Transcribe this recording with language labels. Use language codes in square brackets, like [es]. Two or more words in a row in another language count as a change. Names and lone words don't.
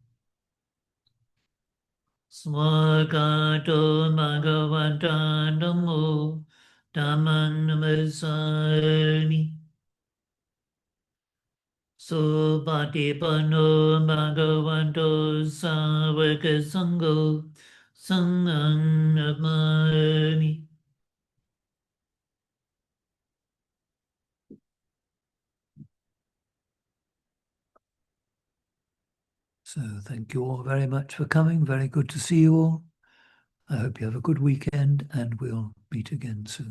[pi] Swagato Bhagavata Namo Dhammang Namasami Supatipanno Bhagavato Savaka Sangho Sanghang Namami. [en] So thank you all very much for coming. Very good to see you all. I hope you have a good weekend, and we'll meet again soon.